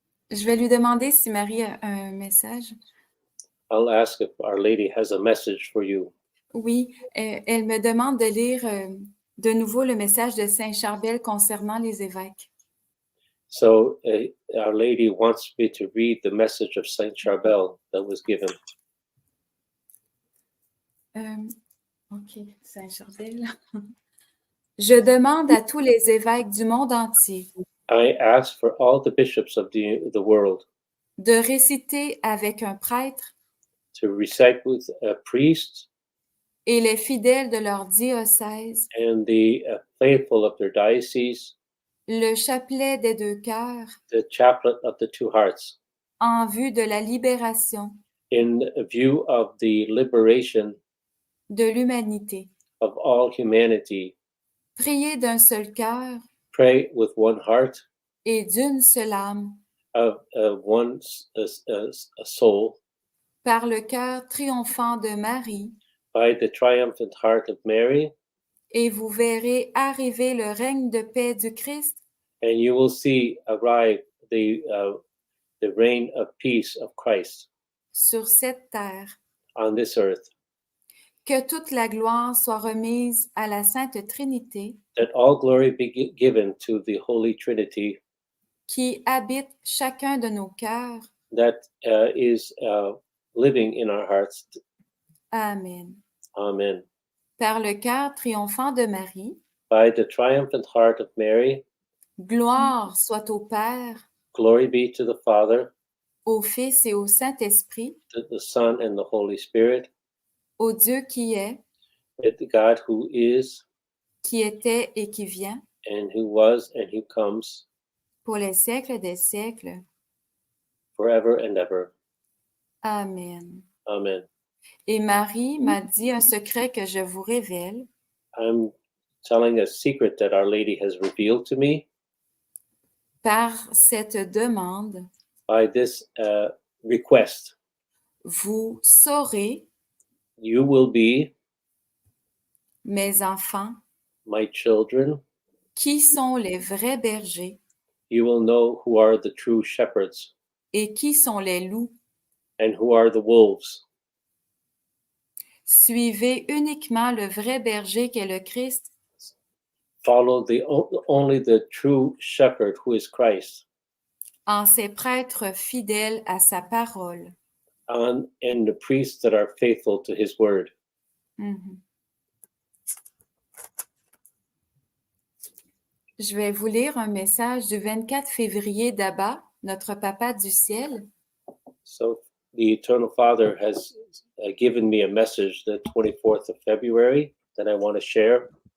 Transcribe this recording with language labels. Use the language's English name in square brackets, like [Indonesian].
[French] Je vais lui demander si Marie a un message. [English] I'll ask if Our Lady has a message for you. [French] Oui, elle me demande de lire de nouveau le message de Saint Charbel concernant les évêques. [English] So Our Lady wants me to read the message of Saint Charbel that was given. [French] Ok, Saint Charbel. Je demande à tous les évêques du monde entier [English] I ask for all the bishops of the world [French] de réciter avec un prêtre [English] to recite with a priest [French] et les fidèles de leur diocèse [English] and the faithful of their diocese [French] le chapelet des deux cœurs [English] the chaplet of the two hearts [French] en vue de la libération [English] in view of the liberation [French] de l'humanité. [English] of all humanity. [French] Priez d'un seul cœur [English] Pray with one heart, [French] et d'une seule âme, [English] of one soul, [French] par le cœur triomphant de Marie, [English] by the triumphant heart of Mary, [French] et vous verrez arriver le règne de paix du Christ [English] and you will see arrive the reign of peace of Christ [French] sur cette terre. [English] on this earth. [French] Que toute la gloire soit remise à la Sainte Trinité, [English] That all glory be given to the Holy Trinity, [French] qui habite chacun de nos cœurs. [English] that is living in our hearts. [French] Amen. [English] Amen. [French] Par le cœur triomphant de Marie, [English] By the triumphant heart of Mary, [French] gloire soit au Père, [English] glory be to the Father, [French] au Fils et au Saint-Esprit, [English] to the Son and the Holy Spirit, [French] au Dieu qui est, [English] the God who is, [French] qui était et qui vient, [English] and who was, and who comes, [French] pour les siècles des siècles. [English] forever and ever. [French] Amen. [English] Amen. [French] Et Marie m'a dit un secret que je vous révèle. [English] I'm telling a secret that Our Lady has revealed to me. [French] Par cette demande, [English] By this request, [French] vous saurez, [English] you will be, [French] mes enfants, [English] my children, [French] qui sont les vrais bergers [English] you will know who are the true shepherds [French] et qui sont les loups. [English] and who are the wolves. [French] Suivez uniquement le vrai berger qu'est le Christ [English] Follow only the true shepherd who is Christ, [French] en ses prêtres fidèles à sa parole. [English] on and the priests that are faithful to his word. Mhm. [French] Je vais vous lire un message du 24 février d'Abba, notre Papa du ciel. [English] So the Eternal Father has given me a message the 24th of February that I want to share.